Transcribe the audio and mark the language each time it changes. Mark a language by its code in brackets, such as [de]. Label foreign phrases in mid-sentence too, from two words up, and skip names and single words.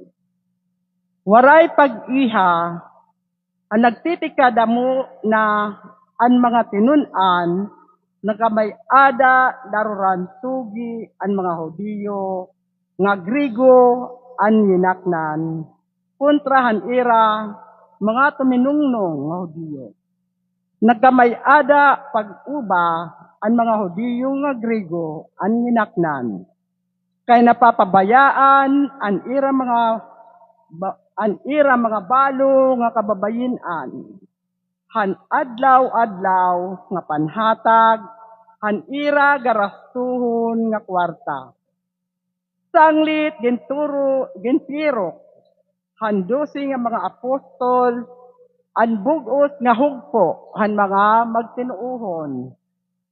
[war] Waray pag-iha, ang nagtitikada mo na ang mga tinunan, nagamay ada daruran sugi ang mga Hudiyo, nga Grigo ang yinaknan, kontrahan ira, mga tuminungnong nga Hudiyo. Nagkamay ada pag-uba ang mga Hudiyo nga Grigo ang yinaknan. Kay napapabayaan ang ira mga balo nga kababayinan. Han adlaw-adlaw nga panhatag, han ira garastuhon nga kwarta. Sanglit gintiro, han 12 nga mga apostol, ang bugos nga hugpo, han mga magtinuuhon.